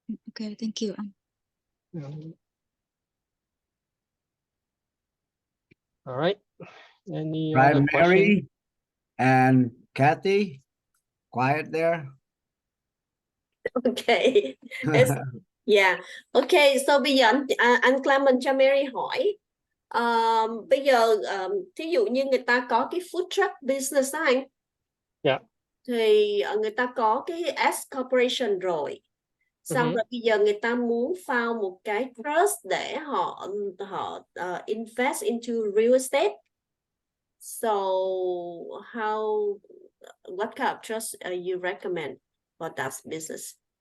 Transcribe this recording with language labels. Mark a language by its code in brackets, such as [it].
[en] Okay, thank you. All right. Any Right, other question? Mary and Kathy, quiet there. Okay. Yeah. Okay, so [vi] bây giờ anh Klemens cho Mary hỏi. Bây giờ thí dụ như người ta có cái [en] food truck business [vi] đó anh. [en] Yeah. [vi] Thì người ta có cái S corporation rồi. Xong rồi bây giờ người ta muốn file một cái trust để họ [en] invest into real estate. So what kind of trust you recommend for that business?